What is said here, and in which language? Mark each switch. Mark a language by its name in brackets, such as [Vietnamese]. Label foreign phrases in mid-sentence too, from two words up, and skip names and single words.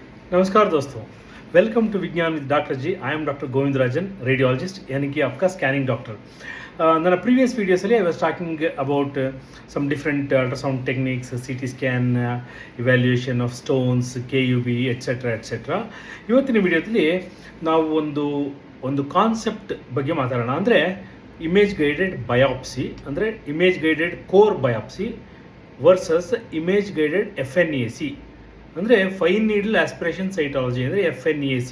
[Hindi] नमस्कार दोस्तों, [English] welcome to [Hindi] विज्ञान विद डॉक्टर जी. [English] I am doctor [Hindi] गोविंदराजन, रेडियोलॉजिस्ट, यानी कि आपका [English] scanning doctor. [Kannada] ನನ್ನ ಪ್ರೀವಿಯಸ್ ವೀಡಿಯೋಸಲ್ಲಿ [English] I was talking about some different ultrasound techniques, CT scan, evaluation of stones, KUB etcetera. [Kannada] ಇವತ್ತಿನ ವಿಡಿಯೋದಲ್ಲಿ ನಾವು ಒಂದು ಕಾನ್ಸೆಪ್ಟ್ ಬಗ್ಗೆ ಮಾತಾಡೋಣ. [English] ಅಂದರೆ image guided biopsy, ಅಂದರೆ image guided core biopsy versus image guided FNAC, ಅಂದರೆ fine needle aspiration cytology, ಅಂದರೆ FNAC.